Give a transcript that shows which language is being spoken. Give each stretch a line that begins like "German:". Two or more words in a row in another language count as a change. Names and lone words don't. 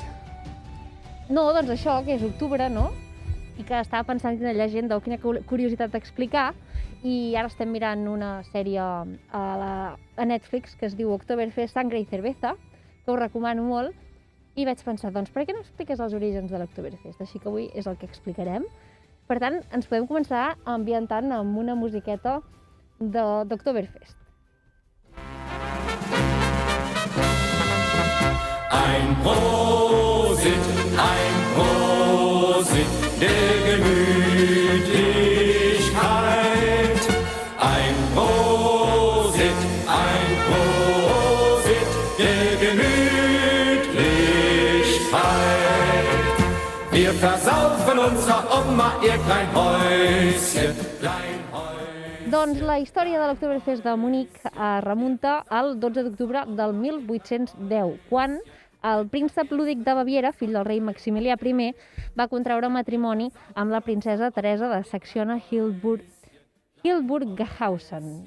Catalan: No, doncs això, que és octubre, no? I que estava pensant quina llegenda o quina curiositat explicar, i ara estem mirant una sèrie a Netflix que es diu Oktoberfest, Sangre i Cerveza, que us recomano molt, i vaig pensar, doncs per què no expliques els orígens de l'Oktoberfest? Així que avui és el que explicarem. Per tant, ens podem començar ambientant amb una musiqueta d'Oktoberfest.
German: Ein Prosit, der Gemütlichkeit. Ein Prosit, der Gemütlichkeit. Wir versaufen unserer Oma ihr klein Häuschen,
Catalan: Doncs la història de l'Oktoberfest de Munic es remunta al 12 d'octubre del 1810, quan el príncep Lúdic de Baviera, fill del rei Maximilià I, va contraure matrimoni amb la princesa Teresa de Saxònia-Hildburghausen.